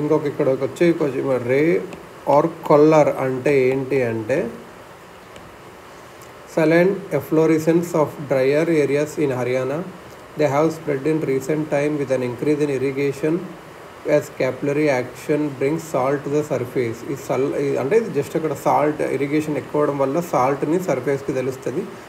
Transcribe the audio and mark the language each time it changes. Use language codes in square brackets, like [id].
[te] ఇక్కడ వచ్చి కొంచెం రే ఆర్ కొల్లర్ అంటే ఏంటి అంటే [en] Saline efflorescence of drier areas in Haryana. They have spread in recent time with an increase in irrigation as capillary action brings salt to the surface. [te] అంటే ఇది just అక్కడ సాల్ట్ ఇరిగేషన్ ఎక్కువ అవడం వల్ల సాల్ట్ని సర్ఫేస్కి తెలుస్తుంది.